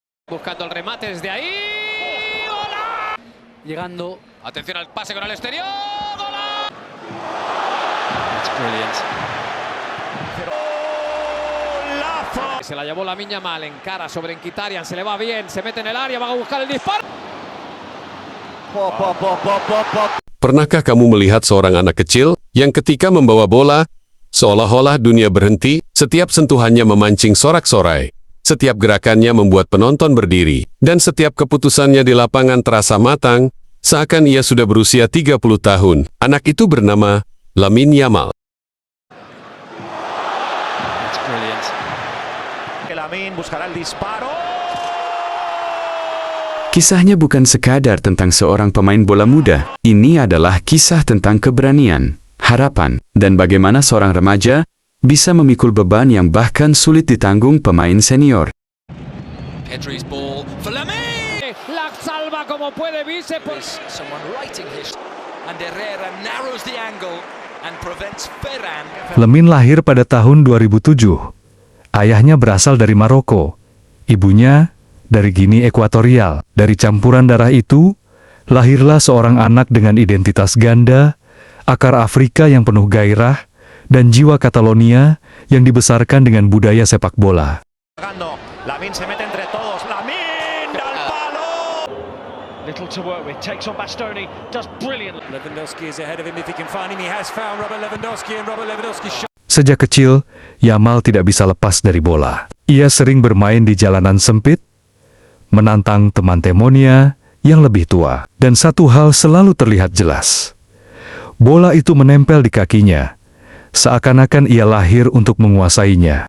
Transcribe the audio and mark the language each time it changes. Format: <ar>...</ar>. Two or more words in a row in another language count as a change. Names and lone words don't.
<es>Buscando el remate desde ahí. ¡Hola! Llegando. Atención al pase con el exterior. ¡Hola!</es> <en>That's brilliant.</en> <es>Se la llevó Lamine Yamal, encara sobre Mkhitaryan, se le va bien, se mete en el área, va a buscar el disparo.</es> <id>Pernahkah kamu melihat seorang anak kecil yang ketika membawa bola, seolah-olah dunia berhenti, setiap sentuhannya memancing sorak-sorai, setiap gerakannya membuat penonton berdiri, dan setiap keputusannya di lapangan terasa matang, seakan ia sudah berusia 30 tahun. Anak itu bernama Lamine Yamal.</id> <en>That's brilliant.</en> <es>Lamine buscará el disparo.</es> <id>Kisahnya bukan sekadar tentang seorang pemain bola muda. Ini adalah kisah tentang keberanian, harapan, dan bagaimana seorang remaja bisa memikul beban yang bahkan sulit ditanggung pemain senior.</id> <en>Pedri's ball for Lamine.</en> <es>La salva como puede, Vice.</es> <en>Someone writing his and Herrera narrows the angle and prevents Ferran.</en> <id>Lamine lahir pada tahun 2007. Ayahnya berasal dari Maroko, ibunya dari Guinea Ekuatorial. Dari campuran darah itu, lahirlah seorang anak dengan identitas ganda, akar Afrika yang penuh gairah, dan jiwa Catalonia yang dibesarkan dengan budaya sepak bola.</id> <es>Lamine se mete entre todos. Lamine al palo.</es> <en>Little to work with, takes on Bastoni, does brilliant. Lewandowski is ahead of him if he can find him. He has found Robert Lewandowski and Robert Lewandowski shot.</en> <id>Sejak kecil, Yamal tidak bisa lepas dari bola. Ia sering bermain di jalanan sempit, menantang teman temannya yang lebih tua. Dan satu hal selalu terlihat jelas. Bola itu menempel di kakinya, seakan-akan ia lahir untuk menguasainya.</id>